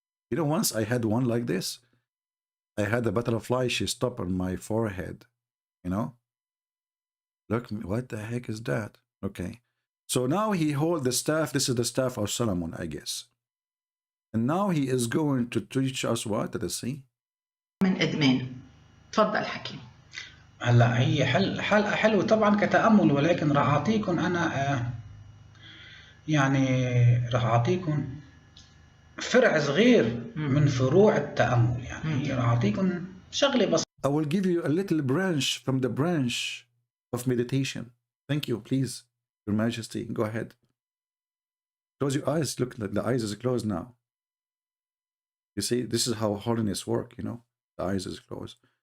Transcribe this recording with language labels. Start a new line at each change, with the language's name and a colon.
English: You know, once I had one like this. I had a butterfly, she stopped on my forehead, you know. Look, what the heck is that? Okay. So now he hold the staff. This is the staff of Solomon, I guess. And now he is going to teach us what? Let us see.
Arabic: من إدمان. تفضل حكي. هلا هي حلقة حلوة طبعا كتأمل، ولكن راح أعطيكم أنا يعني راح أعطيكم فرع صغير من فروع التأمل. يعني راح أعطيكم شغلة بس.
English: I will give you a little branch from the branch of meditation. Thank you, please. Your Majesty, go ahead. Close your eyes. Look, the eyes is closed now. You see, this is how holiness work, you know. The eyes is closed.